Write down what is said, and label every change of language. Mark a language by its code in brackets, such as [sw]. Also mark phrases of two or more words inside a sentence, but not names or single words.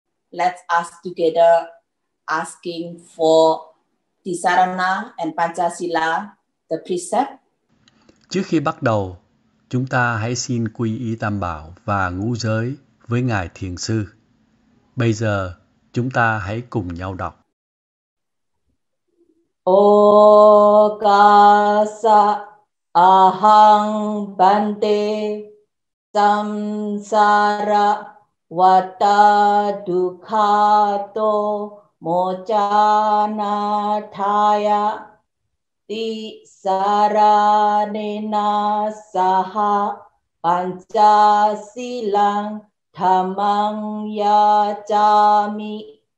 [en] let's ask together asking for Tisarana and Panchasila, the precept. [vi] Trước khi bắt đầu, chúng ta hãy xin quy y Tam Bảo và ngũ giới với Ngài Thiền Sư. Bây giờ, chúng ta hãy cùng nhau đọc. [pi] Okasa ahang bante samsara vata dukhato mochana thaya tisaranena saha pancasilang dhammang yacami